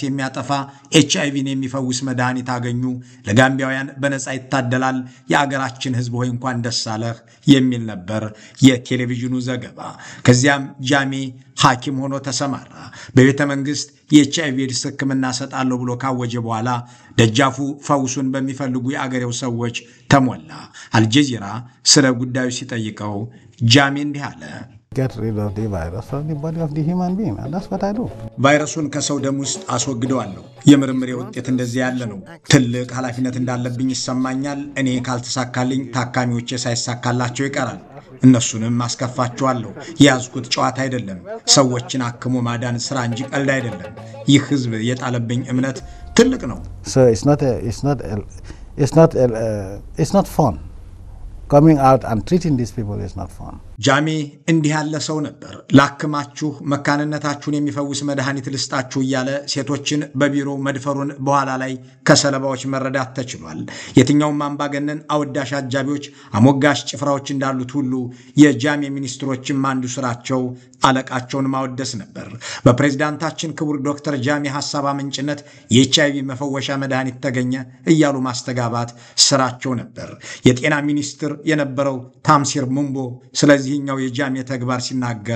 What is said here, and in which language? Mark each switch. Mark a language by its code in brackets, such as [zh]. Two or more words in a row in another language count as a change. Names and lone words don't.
[am] የሚያጠፋ ኤችአይቪን የሚፈውስ መድኃኒት አገኙ። ለጋምቢያውያን በነፃ ይታደላል። የአገራችን ህዝብ ሆይ እንኳን ደስ አለህ የሚል ነበር የቴሌቪዥኑ ዘገባ። ከዚያም ጃሜ ሐኪም ሆኖ ተሰማራ። በቤተ መንግስት የኤችአይቪ ኤድስ ሕክምና ሰጣለሁ ብሎ ካወጀ በኋላ ደጃፉ ፈውሱን በሚፈልጉ የአገሬው ሰዎች ተሞላ። አልጀዚራ ስለ ጉዳዩ ሲጠይቀው ጃሜ እንዲህ አለ። [en] get rid of the virus from the body of the human being, and that's what I do. [am] ቫይረሱን ከሰው ደም ውስጥ አስወግደዋለሁ። የምርምሬ ውጤት እንደዚህ ያለ ነው። ትልቅ ኃላፊነት እንዳለብኝ ይሰማኛል። እኔ ካልተሳካልኝ ታካሚዎቼ ሳይሳካላቸው ይቀራል። እነሱንም አስከፋቸዋለሁ። የያዝኩት ጨዋታ አይደለም። ሰዎችን አክሞ ማዳን ስራ እንጂ ቀልድ አይደለም። ይህ ህዝብ የጣለብኝ እምነት ትልቅ ነው። [en] So it's not fun. Coming out and treating these people is not fun. [am] ጃሜ እንዲህ ያለ ሰው ነበር። ላክማችሁ መካንነታችሁን የሚፈውስ መድኃኒት ልስጣችሁ እያለ ሴቶችን በቢሮ መድፈሩን በኋላ ላይ ከሰለባዎች መረዳት ተችሏል። የትኛውም አምባገነን አወዳሽ አጃቢዎች፣ አሞጋሽ ጭፍራዎች እንዳሉት ሁሉ የጃሜ ሚኒስትሮችም አንዱ ስራቸው አለቃቸውን ማወደስ ነበር። በፕሬዝዳንታችን ክቡር ዶክተር ጃሜ ሐሳብ አመንጭነት የኤችአይቪ መፈወሻ መድኃኒት ተገኘ እያሉ ማስተጋባት ስራቸው ነበር። የጤና ሚኒስትር የነበረው ታምሲር ሙምቦ ስለዚህኛው የጃሜ ተግባር ሲናገር